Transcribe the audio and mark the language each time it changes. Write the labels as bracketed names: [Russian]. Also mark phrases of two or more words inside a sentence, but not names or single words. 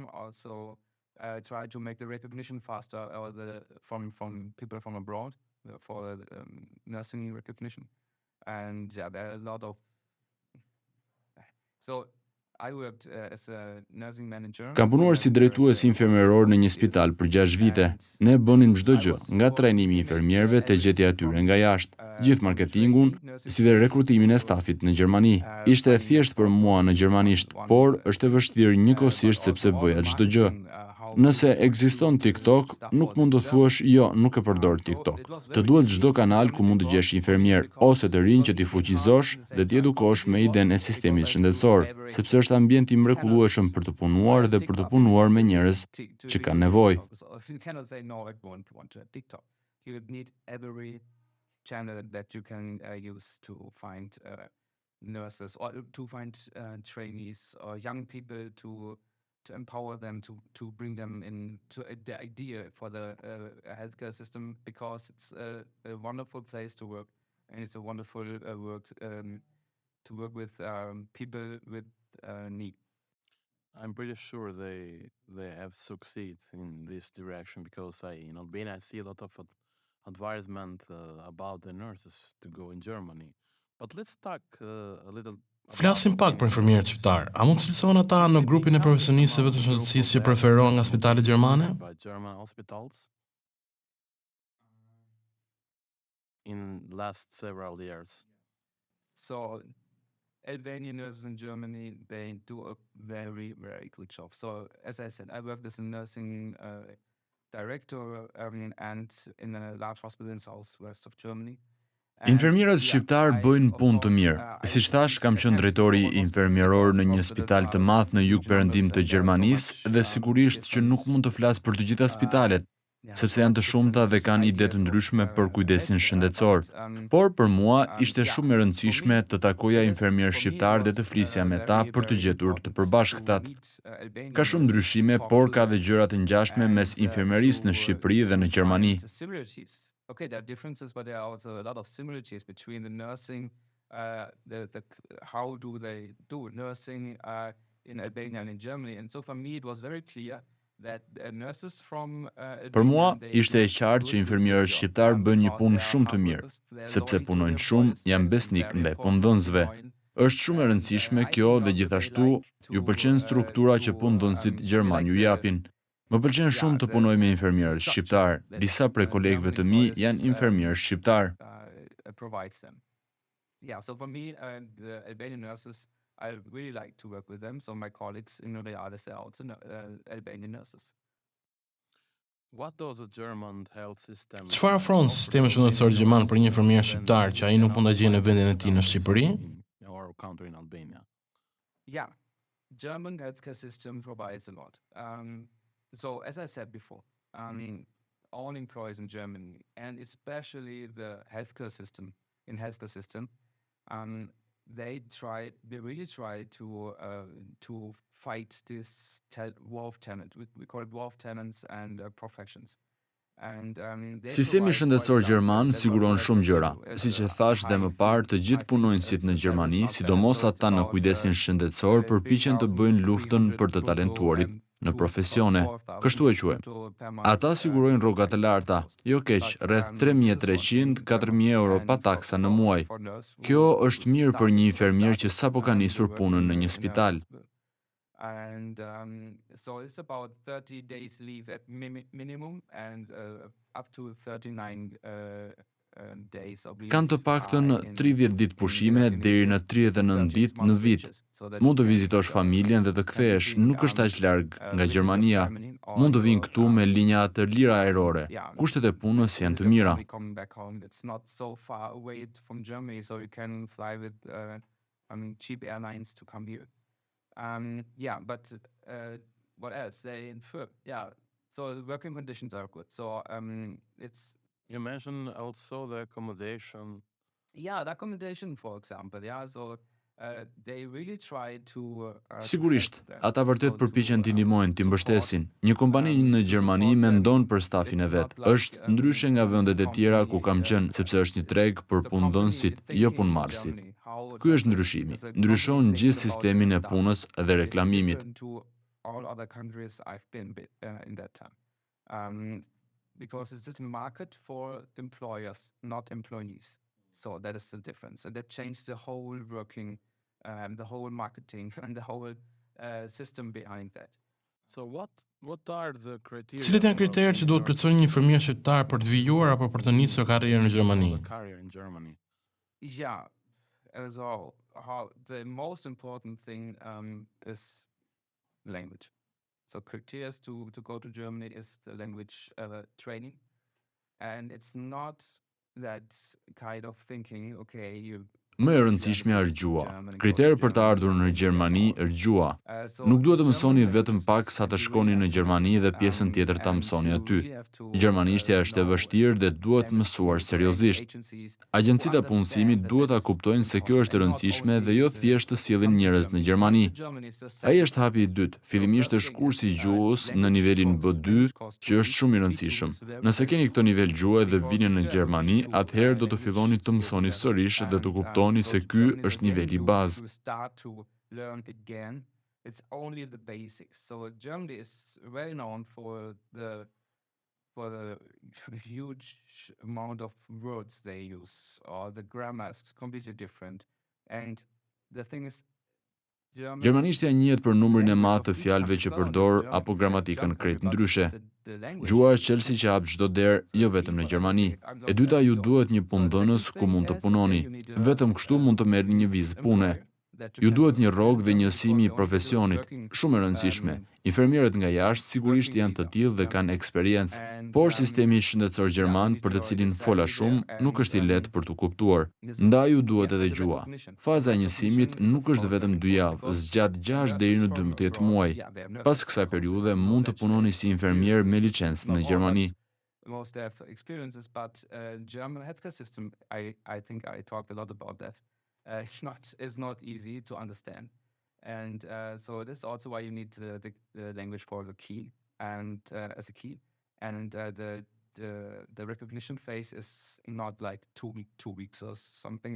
[English] Also try to make the recognition faster or from people from abroad for nursing recognition. And there are a lot of I worked as a nursing manager. [Albanian] Kam punuar si drejtues infermieror në një spital për 6 vite. Ne bënim çdo gjë, nga trajnimi i infermierëve te gjetja e tyre nga jashtë, gjithë marketingun, si dhe rekrutimin e stafit në Gjermani. Ishte e thjeshtë për mua në gjermanisht, por është e vështirë njëkohësisht sepse bëja çdo gjë. Nëse ekziston TikTok, nuk mund të thuash jo, nuk e përdor TikTok. Të duhet çdo kanal ku mund të gjesh infermier ose të rinj që t'i fuqizosh dhe t'i edukosh me idenë e sistemit shëndetësor, sepse është ambient i mrekullueshëm për të punuar dhe për të punuar me njerëz që kanë nevojë. [English] Nurses or to find trainees or young people to empower them to bring them into the idea for the healthcare system, because it's a wonderful place to work, and it's a wonderful work to work with people with needs. I'm pretty sure they have succeeded in this direction, because I see a lot of advisement about the nurses to go in Germany. But let's talk a little. [Albanian] Flasim pak për infermierët shqiptar. A mund të cilësohen ata në grupin e profesionistëve të shëndetësisë që preferohen nga spitalet gjermane? [English] German hospitals in last several years. So Albanian nurses in Germany, they do a very, very good job. So as I said, I worked as a nursing director and in a large hospital in southwest of Germany. [Albanian] Infermierët shqiptar bëjnë punë të mirë. Siç thash, kam qenë drejtori infermieror në një spital të madh në jug-perëndim të Gjermanisë dhe sigurisht që nuk mund të flas për të gjitha spitalet, sepse janë të shumta dhe kanë ide të ndryshme për kujdesin shëndetësor. Por për mua ishte shumë e rëndësishme të takoja infermierë shqiptar dhe të flisja me ta për të gjetur të përbashkëtat. Ka shumë ndryshime, por ka dhe gjëra të ngjashme mes infermierisë në Shqipëri dhe në Gjermani. [English] Okay, there are differences, but there are also a lot of similarities between the nursing, how do they do nursing in Albania and in Germany. And so for me, it was very clear that nurses from [Albanian] Për mua, ishte e qartë që infermierët shqiptar bën një punë shumë të mirë, sepse punojnë shumë, janë besnik ndaj punëdhënësve. Është shumë e rëndësishme kjo dhe gjithashtu ju pëlqen struktura që punëdhënësit gjerman ju japin. Më pëlqen shumë të punoj me infermierët shqiptar. Disa prej kolegëve të mi janë infermierë shqiptar. [English] Yeah, so for me, the Albanian nurses, I really like to work with them. So my colleagues in Reales are also Albanian nurses. What does the German health system? [Albanian] Çfarë ofron sistemi shëndetësor gjerman për një infermier shqiptar që ai nuk mund ta gjejë në vendin e tij në Shqipëri? [English] Or country in Albania. Yeah, German healthcare system provides a lot. So as I said before, I mean, all employees in Germany, and especially the healthcare system, they really try to fight this wolf tenant. We call it wolf tenants and professions. [Albanian] Sistemi shëndetësor gjerman siguron shumë gjëra. Siç e thash dhe më parë, të gjithë punonjësit në Gjermani, sidomos ata në kujdesin shëndetësor, përpiqen të bëjnë luftën për të talentuarit në profesione, kështu e quajmë. Ata sigurojnë rroga të larta, jo keq, rreth 3.300-4.000 euro pa taksa në muaj. Kjo është mirë për një infermier që sapo ka nisur punën në një spital. [English] So it's about 30 days leave at minimum and up to 39 days of leave. [Albanian] Kanë të paktën 30 ditë pushime deri në 39 ditë në vit. Mund të vizitosh familjen dhe të kthehesh, nuk është aq larg nga Gjermania. Mund të vinë këtu me linja të lira ajrore. Kushtet e punës janë të mira. [English] It's not so far away from Germany, so you can fly with cheap airlines to come here. But what else? So the working conditions are good. So it's. You mentioned also the accommodation. Yeah, the accommodation, for example. Yeah, so they really try to. [Albanian] Sigurisht, ata vërtet përpiqen t'i ndihmojnë, t'i mbështesin. Një kompani në Gjermani mendon për stafin e vet. Është ndryshe nga vendet e tjera ku kam qenë, sepse është një treg për punëdhënësit, jo punëmarrësit. Ky është ndryshimi. Ndryshon gjithë sistemin e punës dhe reklamimit. [English] All other countries I've been in that time. Because it's this market for employers, not employees. So that is the difference. And that changed the whole working, the whole marketing and the whole system behind that. So what are the criteria? [Albanian] Cilat janë kriteret që duhet plotësojë një infermier shqiptar për të vijuar apo për të nisur karrierën në Gjermani? [English] Yeah, as all, the most important thing is language. So criteria to go to Germany is the language training, and it's not that kind of thinking. Okay, you. [Albanian] Më e rëndësishmja është gjua. Kriteri për të ardhur në Gjermani është gjua. Nuk duhet të mësoni vetëm pak sa të shkoni në Gjermani dhe pjesën tjetër ta mësoni aty. Gjermanishtja është e vështirë dhe duhet mësuar seriozisht. Agjencitë e punësimit duhet ta kuptojnë se kjo është e rëndësishme dhe jo thjesht të sillin njerëz në Gjermani. Ai është hapi i dytë. Fillimisht është kursi i gjuhës në nivelin B2, që është shumë i rëndësishëm. Nëse keni këtë nivel gjuhë dhe vini në Gjermani, atëherë do të filloni të mësoni sërish dhe të kuptoni se ky është niveli bazë. [English] It's only the basics. So Germany is very known for the huge amount of words they use, or the grammar is completely different. And the thing is, [Albanian] Gjermanishtja njihet për numrin e madh të fjalëve që përdor apo gramatikën krejt ndryshe. Gjua është çelësi që hap çdo derë, jo vetëm në Gjermani. E dyta, ju duhet një punëdhënës ku mund të punoni. Vetëm kështu mund të merrni një vizë pune. Ju duhet një rrogë dhe njësimi i profesionit, shumë e rëndësishme. Infermierët nga jashtë sigurisht janë të tillë dhe kanë eksperiencë, por sistemi shëndetësor gjerman, për të cilin fola shumë, nuk është i lehtë për të kuptuar. Ndaj ju duhet edhe gjua. Faza e njësimit nuk është vetëm 2 javë, zgjat 6 deri në 12 muaj. Pas kësaj periudhe mund të punoni si infermier me licencë në Gjermani. [English] Most have experiences, but German healthcare system, I think I talked a lot about that. It's not easy to understand, and so that's also why you need the language for the key and as a key, and the recognition phase is not like 2 weeks or something.